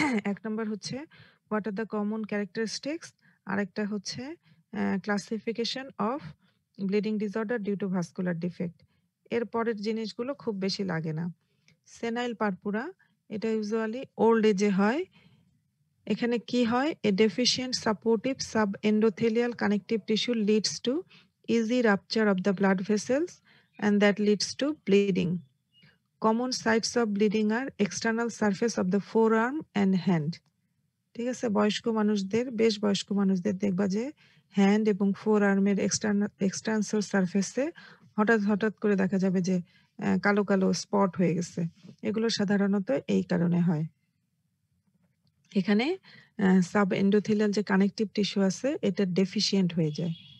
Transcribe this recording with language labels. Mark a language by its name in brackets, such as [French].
[Bangla] এক নম্বর হচ্ছে [English] what are the common characteristics, [Bangla] আরেকটা হচ্ছে [English] Classification of bleeding disorder due to vascular defect. [Bangla] এর পরের জিনিসগুলো খুব বেশি লাগে না। সেনাইল পারপুরা এটা ইউজুয়ালি ওল্ড এজে হয় এখানে কি হয়? [English] A deficient supportive subendothelial connective tissue leads to easy rupture of the blood vessels and that leads to bleeding. Common sites of bleeding are external surface of the forearm and hand. [Bangla] ঠিক আছে? বেশ বয়স্ক মানুষদের দেখবা যে hand এবং four আর্মের external সারফেসে হঠাৎ করে দেখা যাবে যে কালো, কালো স্পট হয়ে গেছে। এগুলো সাধারণত এই কারণে হয়। এখানে সাবএন্ডোথেলিয়াল যে কানেকটিভ টিস্যু আছে এটা ডেফিসিয়েন্ট হয়ে যায়।